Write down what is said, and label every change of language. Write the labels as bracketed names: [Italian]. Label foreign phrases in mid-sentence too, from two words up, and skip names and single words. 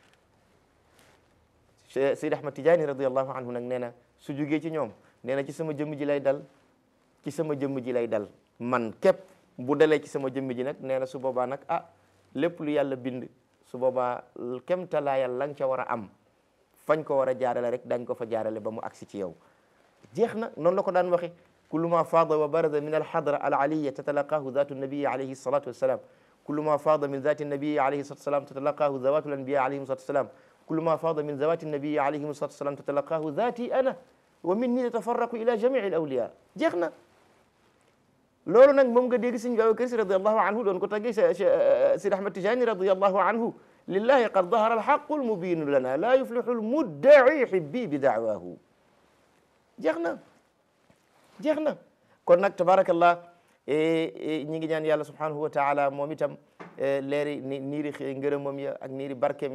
[Wolof] Seydi Ahmad Tidiane [Arabic] رضي الله عنه [Wolof] nag nee na su jugee ci ñoom nee na ci sama jëmm ji lay dal ci sama jëmm ji lay dal man képp bu dalee ci sama jëmm ji nag nee na su boobaa nag lépp lu yàlla bind su boobaa kem talaayal la nga ca war a am fañ ko war a jaarale rek dañ ko fa jaarale ba mu agsi ci yow jeex na noonu la ko daan waxe [Arabic] كل ما فاض وبرز من الحضرة العلية تتلقاه ذات النبي عليه الصلاة والسلام كل ما فاض من ذات النبي عليه الصلاة والسلام تتلقاه ذوات الأنبياء عليهم الصلاة والسلام كل ما فاض من ذوات النبي عليهم الصلاة والسلام تتلقاه ذاتي أنا ومني تتفرق إلى جميع الأولياء [Wolof] jeex na loolu nag moom nga dégg Sëñ Babacar Si [Arabic] رضي الله عنه [Wolof] doon ko taggee Sidi Ahmad Tijani [Arabic] رضي الله عنه لله قد ظهر الحق المبين لنا لا يفلح المدعي حبي بدعواه [Wolof] jeex na jeex na kon nag tabarakallah ñi ngi ñaan yàlla [Arabic] سبحانه وتعالى [Wolof] moom itam leeri niiri ngërëmam ya ak niiri barkeem